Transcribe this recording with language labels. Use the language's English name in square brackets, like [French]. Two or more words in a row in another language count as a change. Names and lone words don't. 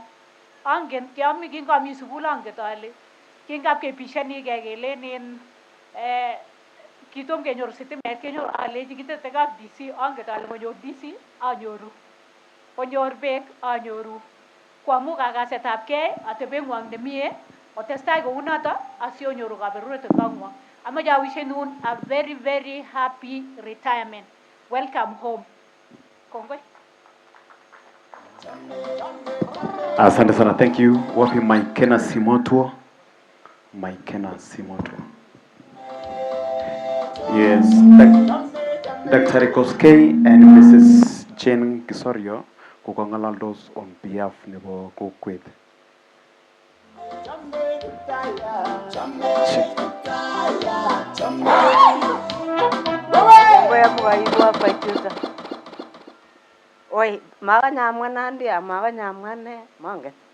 [Kalenjin] Angen kingami sukul anget ale kingap kepishanigei kelenen kitom kenyoru sitimet kenyoru alechi kitete kap DC, anget ale konyor DC anyoru, konyor beek anyoru, kwamu kakasetab gei atebeng'wong nemie otestai kounoto asionyoru kaberuret eng kong'wong. Amache awishenun [English] a very very happy retirement. Welcome home. [Kalenjin] Kongoi. [Swahili] Asante sana, [English] thank you. [Swahili] Wapi Maikena Simotwo? Maikena Simotwo. [English] Yes, Dr. Koskei and Mrs. Jane Kisorio kukangalaldos on behalf [Kalenjin] nebo kokwet. Oi, makanyamwa nandi makanyamwa ne monget.